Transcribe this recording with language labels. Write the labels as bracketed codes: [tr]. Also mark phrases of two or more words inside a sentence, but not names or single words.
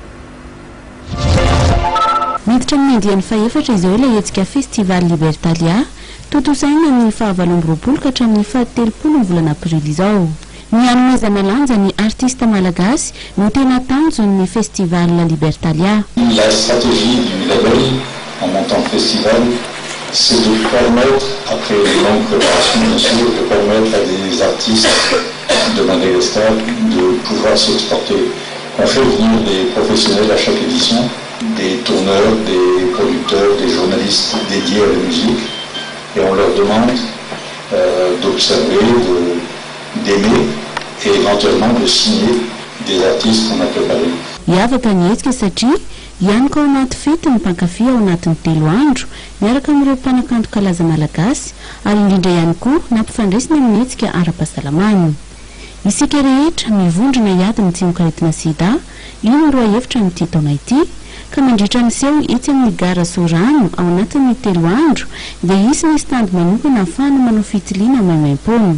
[mg] Miditra amin'ny andiany faha-4 izao ilay hetsika Festival Libertalia, totosaina ny 7 ka hatramin'ny 13 volana aprily izao. Ny hanomezana lanja ny artiste malagasy no tena tanjon'ny Festival Libertalia. [fr] La stratégie du label en montant le festival, c'est de permettre, après une longue préparation bien sûr, de permettre à des artistes de Madagascar de pouvoir s'exporter. On fait venir des professionnels à chaque édition, des tourneurs, des producteurs, des journalistes dédiés à la musique, et on leur demande d'observer, d'aimer et éventuellement de signer des artistes qu'on a préparés. [mg] Miavaka ny hetsika satria ianaka ao anaty fety ny mpankafy ao anatin'ny 3 andro miaraka amin'ireo mpanakanto kalaza malagasy ary indrindra ihany koa nampifandraisina amin'ny hetsika ara-pahasalamana. Isika rehetra mivondrona hiady ny tsy mikaretina sida, io no roa hevitra amin'ity taona ity, ka mandritra miseho etsy amin'ny Gare Soarano ao anatin'ny 3 andro dia isy ny stand manokana ahafahana manao fitiliana maimaim-poana.